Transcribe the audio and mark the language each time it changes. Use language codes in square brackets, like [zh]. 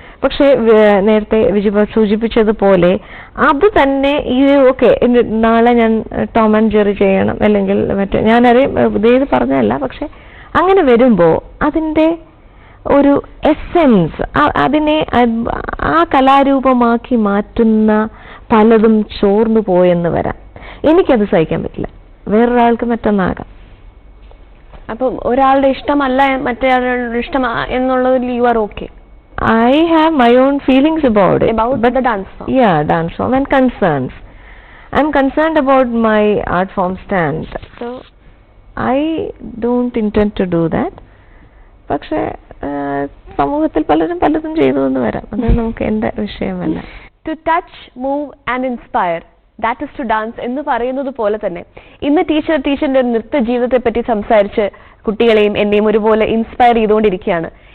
[ml] പക്ഷെ നേരത്തെ വിജയ സൂചിപ്പിച്ചതുപോലെ അത് തന്നെ നാളെ ഞാൻ ടോം ആൻഡ് ജെറി ചെയ്യണം, അല്ലെങ്കിൽ ഞാനറിയാം ഇത് പറഞ്ഞതല്ല, പക്ഷെ അങ്ങനെ വരുമ്പോൾ അതിൻ്റെ ഒരു എസെൻസ്, അതിനെ ആ കലാരൂപമാക്കി മാറ്റുന്ന പലതും ചോർന്നു പോയെന്ന് വരാം. എനിക്കത് സഹിക്കാൻ പറ്റില്ല, വേറൊരാൾക്ക് മറ്റൊന്നാകാം. അപ്പം ഒരാളുടെ ഇഷ്ടമല്ല മറ്റൊരാളുടെ ഇഷ്ടം എന്നുള്ളതിൽ [en] You are okay? I have my own feelings about it. But the dance form. Yeah, dance form and concerns. I'm concerned about my art form stand. So, I don't intend to do that. [ml] പക്ഷേ സമൂഹത്തിൽ പലതും ചെയ്തു എന്ന് വരാം. അത് നമുക്ക് എൻ്റെ വിഷയമല്ല. [en] To touch, move and inspire. That is to dance [ml] എന്ന് പറയുന്നത് പോലെ തന്നെ ഇന്ന് ടീച്ചറിന്റെ നൃത്ത ജീവിതത്തെ പറ്റി സംസാരിച്ച് കുട്ടികളെയും എന്നെയും ഒരുപോലെ ഇൻസ്പയർ ചെയ്തുകൊണ്ടിരിക്കുകയാണ്.